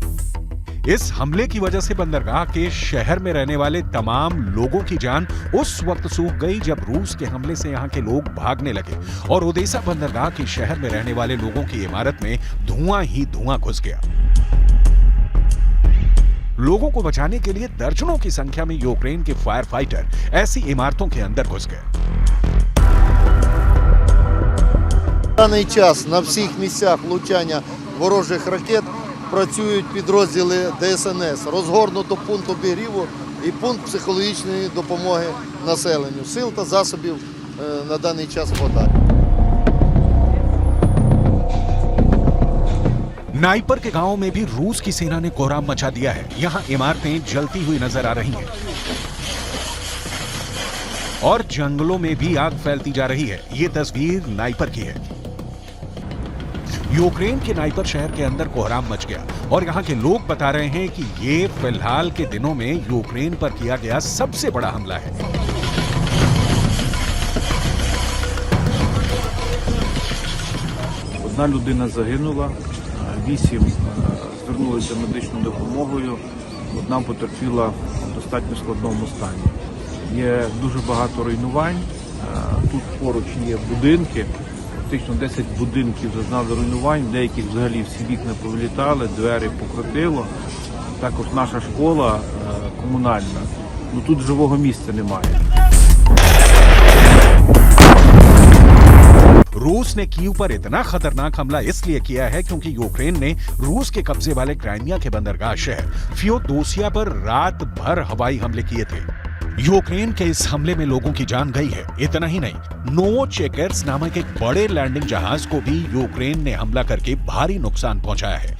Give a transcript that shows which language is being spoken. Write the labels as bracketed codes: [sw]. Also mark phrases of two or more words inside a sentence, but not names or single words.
[hi] इस हमले की वजह से बंदरगाह के शहर में रहने वाले तमाम लोगों की जान उस वक्त सूख गई जब रूस के हमले से यहां के लोग भागने लगे और ओडेसा बंदरगाह के शहर में रहने वाले लोगों की इमारत में धुआं ही धुआं घुस गया। लोगों को बचाने के लिए दर्जनों की संख्या में यूक्रेन के [en] fire fighter [hi] ऐसी इमारतों के अंदर घुस गए। [uk] В даний час на всіх місцях влучання ворожих ракет працюють підрозділи ДСНС, розгорнуто пункт обігріву і пункт психологічної допомоги населенню. Сил та засобів на даний час хватає. [hi] नाइपर के गांव में भी रूस की सेना ने कोहराम मचा दिया है। यहां इमारतें जलती हुई नजर आ रही हैं और जंगलों में भी आग फैलती जा रही है। ये तस्वीर नाइपर की है। यूक्रेन के नाइपर शहर के अंदर कोहराम मच गया और यहाँ के लोग बता रहे हैं कि ये फिलहाल के दिनों में यूक्रेन पर किया गया सबसे बड़ा हमला है। [uk] Одна людина загинула, 8 звернулися за медичною допомогою, одна потерпіла в достатньо складному стані. Є дуже багато руйнувань, тут поруч є будинки, фактично 10 будинків зазнали руйнувань, деяких взагалі всі вікна повилітали, двері покрутило. Також наша школа комунальна, ну тут живого місця немає. [hi] रूस ने कीव पर इतना खतरनाक हमला इसलिए किया है क्योंकि यूक्रेन ने रूस के कब्जे वाले क्राइमिया के बंदरगाह शहर फियोदोसिया पर रात भर हवाई हमले किए थे। यूक्रेन के इस हमले में लोगों की जान गई है। इतना ही नहीं, नोवोचेकर्स नामक एक बड़े लैंडिंग जहाज को भी यूक्रेन ने हमला करके भारी नुकसान पहुंचाया है।